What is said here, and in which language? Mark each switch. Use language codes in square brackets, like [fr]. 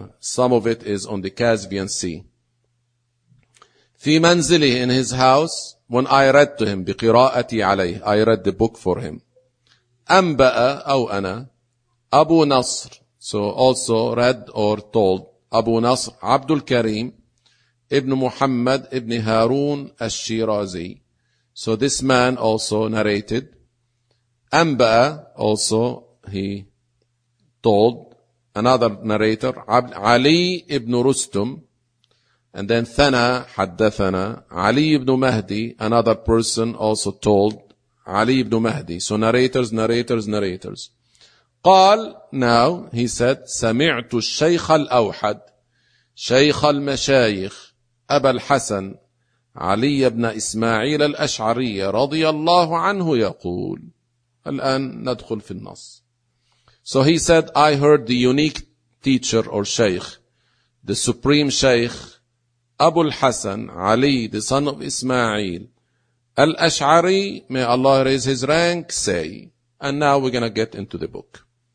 [en] Some of it is on the Caspian Sea. [ar] في منزله, [en] in his house, when I read to him, [ar] بقراءتي عليه, [en] I read the book for him. [ar] أنبأ, أو أنا, أبو نصر, [en] so also read or told, [ar] أبو نصر, عبد الكريم, ابن محمد, ابن هارون, الشيرازي. [en] So this man also narrated, أنبأ, also he told, another narrator, علي ابن رستم, and then ثنا حدثنا, علي ابن مهدي, another person also told, علي ابن مهدي. So narrators, narrators, narrators. [ar] قال, [en] now he said, [ar] سمعت الشيخ الأوحد, شيخ المشايخ, أبا الحسن, علي بن إسماعيل الأشعري رضي الله عنه يقول. الآن ندخل في النص. [en] So he said, I heard the unique teacher or sheikh, the supreme sheikh, أبو الحسن علي, the son of إسماعيل الأشعري, may Allah raise his rank, say. And now we're going to get into the book.